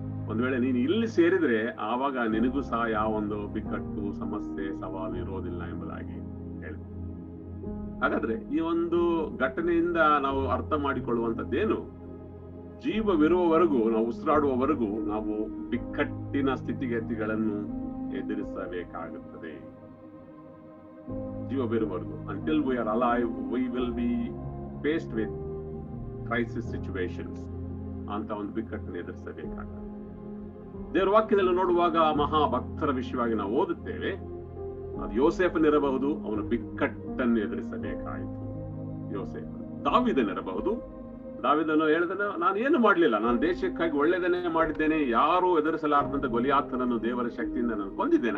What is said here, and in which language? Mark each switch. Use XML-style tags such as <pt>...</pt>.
<kn>ಒಂದ್ ವೇಳೆ ನೀನು ಇಲ್ಲಿ ಸೇರಿದ್ರೆ ಆವಾಗ ನಿನಗೂ ಸಹ ಯಾವ ಒಂದು ಬಿಕ್ಕಟ್ಟು, ಸಮಸ್ಯೆ, ಸವಾಲು ಇರೋದಿಲ್ಲ ಎಂಬುದಾಗಿ ಹೇಳ್ತೀವಿ. ಹಾಗಾದ್ರೆ ಈ ಒಂದು ಘಟನೆಯಿಂದ ನಾವು ಅರ್ಥ ಮಾಡಿಕೊಳ್ಳುವಂತದ್ದೇನು? ಜೀವವಿರುವವರೆಗೂ, ನಾವು ಉಸಿರಾಡುವವರೆಗೂ ನಾವು ಬಿಕ್ಕಟ್ಟಿನ ಸ್ಥಿತಿಗತಿಗಳನ್ನು ಎದುರಿಸಬೇಕಾಗುತ್ತದೆ. ಜೀವವಿರುವವರೆಗೂ,</kn> <en>until we are alive, we will be faced with crisis situations</en> <kn>ಅಂತ ಒಂದು ಬಿಕ್ಕಟ್ಟನ್ನು ಎದುರಿಸಬೇಕಾಗುತ್ತದೆ. ದೇವರ ವಾಕ್ಯದಲ್ಲಿ ನೋಡುವಾಗ ಮಹಾ ಭಕ್ತರ ವಿಷಯವಾಗಿ ನಾವು ಓದುತ್ತೇವೆ. ಅದು ಯೋಸೇಫನಿರಬಹುದು, ಅವನು ಬಿಕ್ಕಟ್ಟನ್ನು ಎದುರಿಸಬೇಕಾಯಿತು. ಯೋಸೇಫ. ದಾವೀದನಿರಬಹುದು. ದಾವೀದನು ಹೇಳಿದನು, ನಾನು ಏನು ಮಾಡಲಿಲ್ಲ, ನಾನು ದೇಶಕ್ಕಾಗಿ ಒಳ್ಳೆಯದನ್ನೇ ಮಾಡಿದ್ದೇನೆ, ಯಾರು ಎದುರಿಸಲಾರದಂತ ಗೊಲಿಯಾತನನ್ನು ದೇವರ ಶಕ್ತಿಯಿಂದ ನಾನು ಕೊಂದಿದ್ದೇನೆ.</kn>